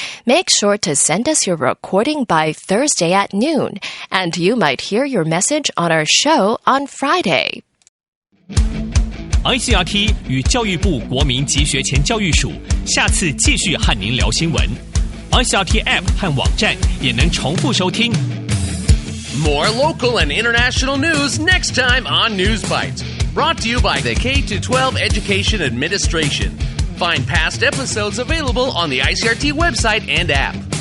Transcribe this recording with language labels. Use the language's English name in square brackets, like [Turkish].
[English] Make sure to send us your recording by Thursday at noon, and you might hear your message on our show on Friday. [Chinese] ICRT 与教育部国民及学前教育署下次继续和您聊新闻。 ICRT App 和网站也能重复收听。 [English] More local and international news next time on News Bites. Brought to you by the K-12 Education Administration. Find past episodes available on the ICRT website and app.